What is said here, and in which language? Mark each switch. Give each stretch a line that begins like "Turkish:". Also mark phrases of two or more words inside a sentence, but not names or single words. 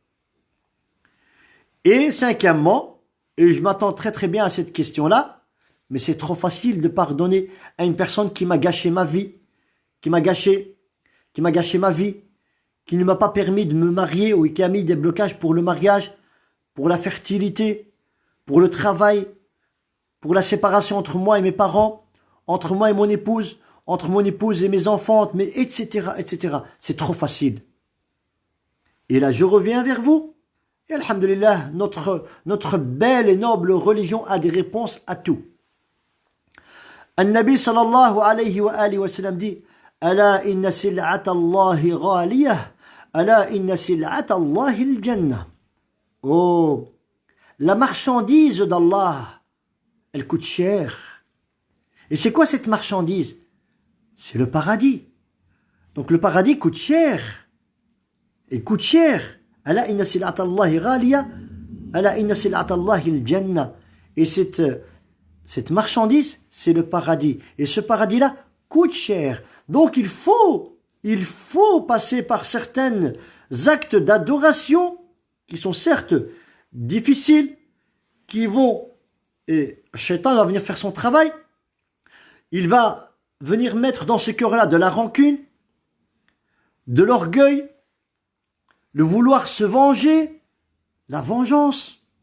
French: Et cinquièmement, et je m'attends très très bien à cette question-là, mais c'est trop facile de pardonner à une personne qui m'a gâché ma vie, qui m'a gâché ma vie, qui ne m'a pas permis de me marier ou qui a mis des blocages pour le mariage, pour la fertilité, pour le travail, pour la séparation entre moi et mes parents, entre moi et mon épouse, entre mon épouse et mes enfants, mais etc., etc. C'est trop facile. Et là, je reviens vers vous. Et alhamdulillah, notre belle et noble religion a des réponses à tout.
Arabic: النبي صلى الله عليه وسلم dit ألا إن سلعة الله غالية، ألا إن سلعة الله الجنة.
French: Oh, la marchandise d'Allah, elle coûte cher. Et c'est quoi cette marchandise? C'est le paradis. Donc le paradis coûte cher. Il coûte cher.
Arabic: ألا إن سلعة الله غالية، ألا إن سلعة الله الجنة.
French: Et cette marchandise, c'est le paradis. Et ce paradis-là coûte cher. Donc il faut passer par certains actes d'adoration qui sont certes difficiles, qui vont, et Shaitan va venir faire son travail, il va venir mettre dans ce cœur-là de la rancune, de l'orgueil, le vouloir se venger, la vengeance,